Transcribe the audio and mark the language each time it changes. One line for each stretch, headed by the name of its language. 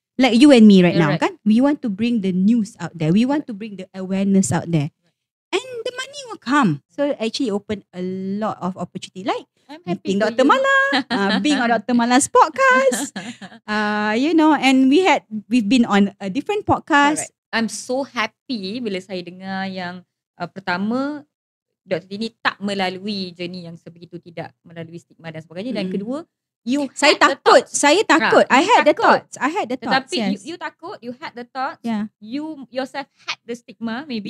English: Like you and me right now, kan? We want to bring the news out there. We want to bring the awareness out there. And the money will come. So actually open a lot of opportunity. Like meeting Dr. Mala, being on Dr. Mala's podcast. And we've been on a different podcast. Correct. I'm so happy
Malay: bila saya dengar yang pertama, Dr. Tini tak melalui journey yang sebegitu, tidak melalui stigma dan sebagainya. Dan kedua, Saya takut.
English: I had the thoughts.
Malay: Tetapi
English: yes. you takut, you had the thoughts. Yeah. You yourself had the stigma maybe.